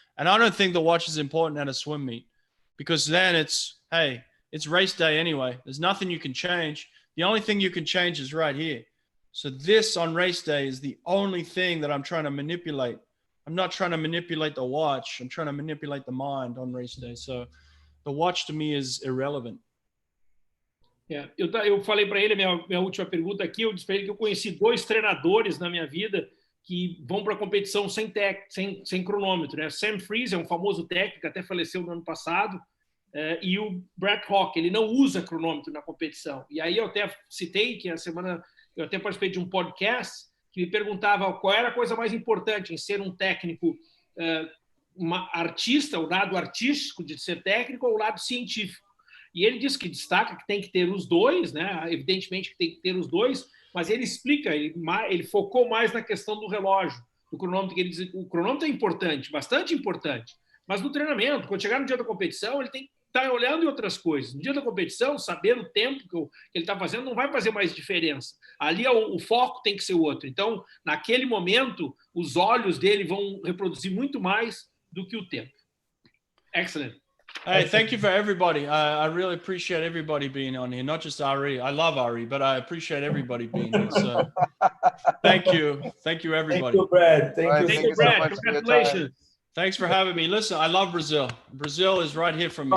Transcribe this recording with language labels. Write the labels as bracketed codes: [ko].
[en] And I don't think the watch is important at a swim meet, because then it's, hey, it's race day anyway. There's nothing you can change. The only thing you can change is right here. So this on race day is the only thing that I'm trying to manipulate. I'm not trying to manipulate the watch. I'm trying to manipulate the mind on race day. So the watch to me is irrelevant. [pt] Eu falei para ele, minha última pergunta aqui, eu disse para ele que eu conheci 2 treinadores na minha vida que vão para a competição sem cronômetro, né? Sam Freeze é um famoso técnico, até faleceu no ano passado, e o Brett Hawke, ele não usa cronômetro na competição. E aí eu até citei que a semana eu até participei de um podcast que me perguntava qual era a coisa mais importante em ser um técnico artista, o lado artístico de ser técnico ou o lado científico. E ele disse que destaca que tem que ter os dois, né? Evidentemente que tem que ter os dois, mas ele explica, ele focou mais na questão do relógio, do cronômetro, que ele diz o cronômetro é importante, bastante importante, mas no treinamento, quando chegar no dia da competição, ele tem que estar olhando em outras coisas. No dia da competição, saber o tempo que ele está fazendo não vai fazer mais diferença. Ali o foco tem que ser o outro. Então, naquele momento, os olhos dele vão reproduzir muito mais do que o tempo. [en] Excellent. Hey, thank you for everybody. I really appreciate everybody being on here, not just Ari. I love Ari, but I appreciate everybody being here. So thank you. Thank you, everybody. Thank you, Brad. Thank you, Brad. Congratulations. Thanks for having me. Listen, I love Brazil. Brazil is right here for me.